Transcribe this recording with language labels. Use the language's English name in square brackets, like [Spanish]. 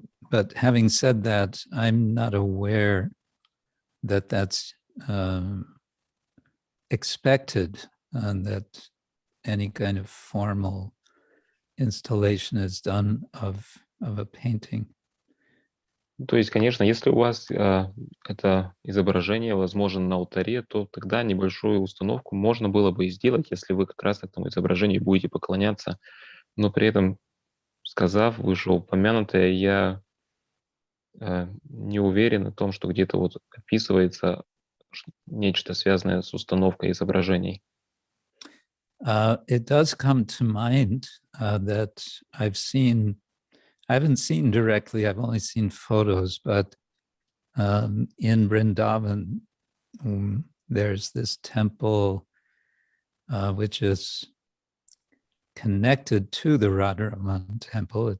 [English] But having said that, I'm not aware that that's expected, that any kind of formal installation is done of a painting. [Russian] То есть, конечно, если у вас это изображение возможно на алтаре, то тогда небольшую установку можно было бы и сделать, если вы как раз этому изображению будете поклоняться. Но при этом, сказав вышеупомянутое, я не уверен в том, что где-то вот описывается нечто связанное с установкой изображений. [English] It does come to mind that I haven't seen directly, I've only seen photos, but in Vrindavan, there's this temple which is connected to the Radharaman temple.